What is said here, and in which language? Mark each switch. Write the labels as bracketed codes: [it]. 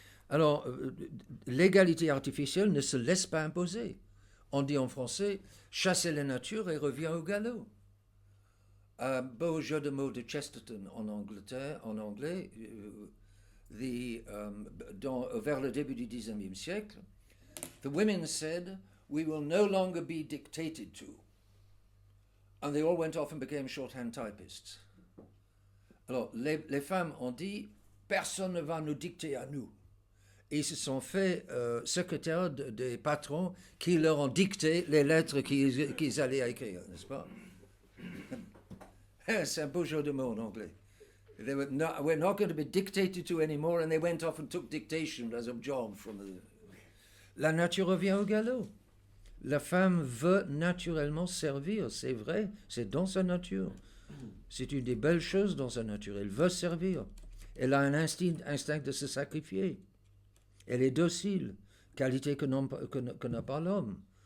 [fr] Alors, l'égalité artificielle ne se laisse pas imposer. On dit en français, chasser la nature et revient au galop. Un beau jeu de mots de Chesterton en anglais, vers le début du XIXe siècle. [en] The women said, we will no longer be dictated to. And they all went off and became shorthand typists. [fr] Alors, les femmes ont dit, personne ne va nous dicter à nous. Et ils se sont fait secrétaires des patrons qui leur ont dicté les lettres qu'ils allaient écrire, n'est-ce pas? C'est un beau jeu de mots en anglais. [en] We're not going to be dictated to anymore, and they went off and took dictation as a job [fr] La nature revient au galop. La femme veut naturellement servir, c'est vrai, c'est dans sa nature. C'est une des belles choses dans sa nature. Elle veut servir. Elle a un instinct de se sacrifier. Elle est docile, qualité que n'a pas l'homme.